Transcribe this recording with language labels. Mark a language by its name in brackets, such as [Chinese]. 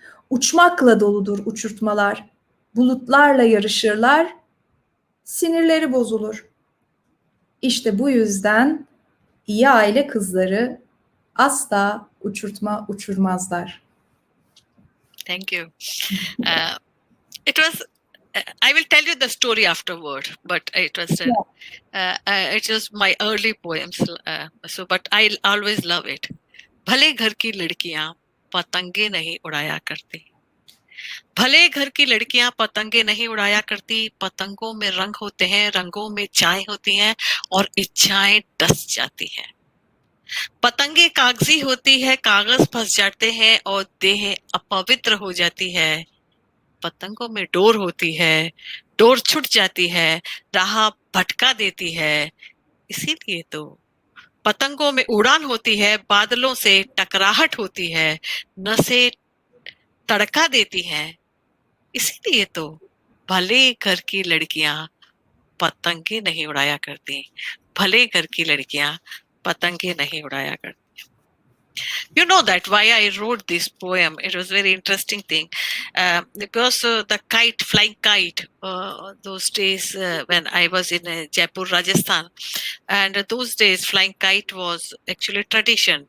[Turkish] Uçmakla doludur uçurtmalar. Bulutlarla yarışırlar, sinirleri bozulur. İşte bu yüzden iyi aile kızları asla uçurtma uçurmazlar. [English] Thank you. It was. I will tell you the story afterward, but it was my early poems. But I always love it. [Hindi] भले घर की लड़कियां पतंगे नहीं उड़ाया करती, भले घर की लड़कियां पतंगे नहीं उड़ाया करती, पतंगों में रंग होते हैं, रंगों में चाय होती हैं और इच्छाएं डस जाती हैं। पतंगे कागजी होती है, कागज फंस जाते हैं और देह अपवित्र हो जाती है। पतंगों में डोर होती है, डोर छूट जाती है, राह भटका देती है। इसीलिए तो पतंगों में उड़ान होती है, बादलों से टकराहट होती है, नसें तड़का देती हैं। इसीलिए तो भले घर की लड़कियां पतंगे नहीं उड़ाया करती, भले घर की लड़कियां पतंगे नहीं उड़ाया करती. [English] You know that why I wrote this poem. It was very interesting thing, because the kite, flying kite, those days when I was in Jaipur, Rajasthan, and those days flying kite was actually tradition.